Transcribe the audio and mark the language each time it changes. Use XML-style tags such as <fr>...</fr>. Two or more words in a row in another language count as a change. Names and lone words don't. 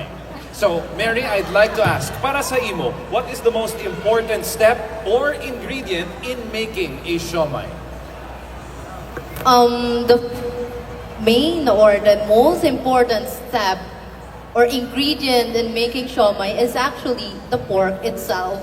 <en>So, Mary, I'd like to ask,</en> <hil>para sa imo,</hil> <en>what is the most important step or ingredient in making a siomai? The main or the most important step or ingredient in making siomai is actually the pork itself.</en>